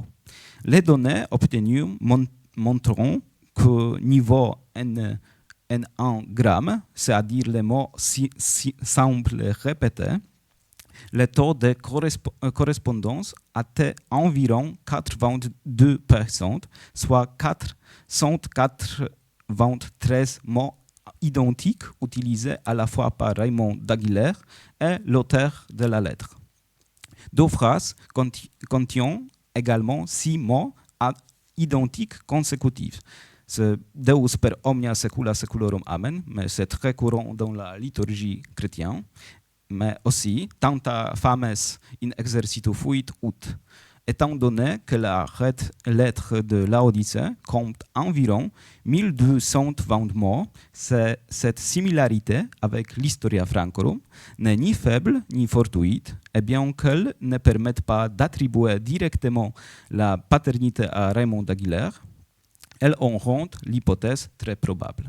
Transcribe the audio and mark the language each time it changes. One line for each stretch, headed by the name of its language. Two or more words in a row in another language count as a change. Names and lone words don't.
French: Les données obtenues montreront que niveau N1 gramme, c'est-à-dire les mots simples répétés, le taux de correspondance était environ 82%, soit 493 mots identiques utilisés à la fois par Raymond d'Aguilère et l'auteur de la lettre. Deux phrases contiennent également 6 mots identiques consécutifs. C'est
Latin: Deus per omnia secula seculorum amen,
French: mais c'est très courant dans la liturgie chrétienne. Mais aussi,
Latin: tanta fames in exercitu fuit ut.
French: Étant donné que la lettre de Laodicée compte environ 1220 mots, cette similarité avec l'Historia Francorum n'est ni faible ni fortuite, et bien qu'elle ne permette pas d'attribuer directement la paternité à Raymond d'Aguilère, elle en rend l'hypothèse très probable.